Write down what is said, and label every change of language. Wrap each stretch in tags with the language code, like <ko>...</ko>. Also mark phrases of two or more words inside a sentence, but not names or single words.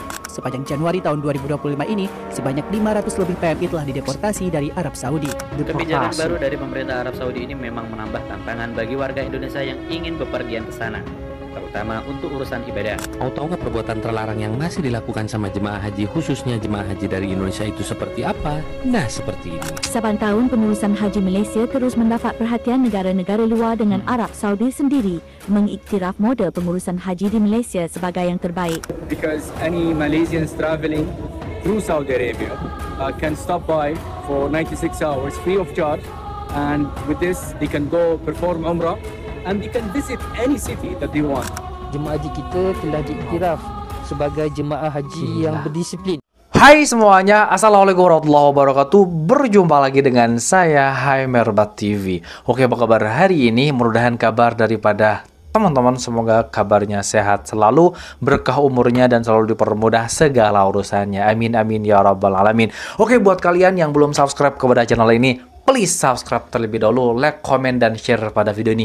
<id>Sepanjang Januari tahun 2025 ini, sebanyak 500 lebih PMI telah dideportasi dari Arab Saudi. Kebijakan baru dari pemerintah Arab Saudi ini memang menambah tantangan bagi warga Indonesia yang ingin bepergian ke sana, terutama untuk urusan ibadah. Mau tahu nggak perbuatan terlarang yang masih dilakukan sama jemaah haji, khususnya jemaah haji dari Indonesia itu seperti apa? Nah, seperti ini.</id> <ms>8 tahun pengurusan haji Malaysia terus mendapat perhatian negara-negara luar dengan Arab Saudi sendiri mengiktiraf model pengurusan haji di Malaysia sebagai yang terbaik.</ms> <en>Because any Malaysians traveling through Saudi Arabia can stop by for 96 hours free of charge, and with this they can go perform Umrah and they can visit any city that they want.</en> <ms>Jemaah haji kita telah diiktiraf sebagai jemaah haji yang berdisiplin.</ms> <id>Hai semuanya,</id> <ar>السلام عليكم ورحمة الله وبركاته.</ar> <id>Berjumpa lagi dengan saya, Haimerbat TV. Oke, apa kabar hari ini? Mudah-mudahan kabar daripada teman-teman semoga kabarnya sehat selalu, berkah umurnya, dan selalu dipermudah segala urusannya.</id> <ar>آمين آمين يا رب العالمين.</ar> <id>Oke, buat kalian yang belum subscribe kepada channel ini,</id> <en>please subscribe</en> <id>terlebih dahulu, like, komen, dan share pada video ini.</id>